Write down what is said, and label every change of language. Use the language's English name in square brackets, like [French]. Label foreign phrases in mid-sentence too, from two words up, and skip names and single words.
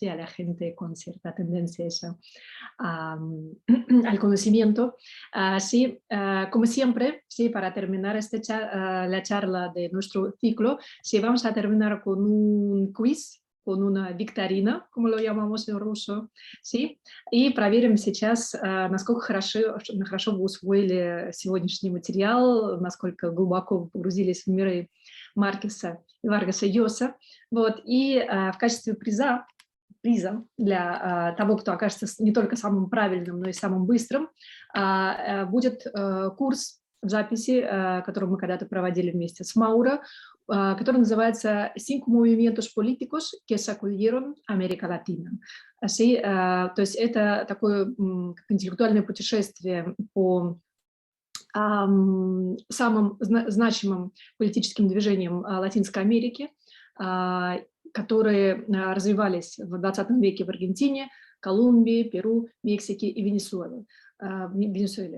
[Spanish] A la gente con cierta tendencia esa, al conocimiento. Sí, como siempre, sí, para terminar la charla de nuestro ciclo, sí, vamos a terminar con un quiz, con una викторина, como lo лlamamos en руso, ¿sí? [Russian] И проверим сейчас, насколько хорошо вы усвоили сегодняшний материал, насколько глубоко вы погрузились в миры Маркеса и Варгаса Llosa. Вот. И в качестве приза для того, кто окажется не только самым правильным, но и самым быстрым, будет курс в записи, который мы когда-то проводили вместе с Мауро, который называется «Cinco movimientos políticos que sacudieron América Latina». [Spanish] Así, [Russian] то есть это такое интеллектуальное путешествие по самым значимым политическим движениям Латинской Америки, которые развивались в 20 веке в Аргентине, Колумбии, Перу, Мексике и Венесуэле.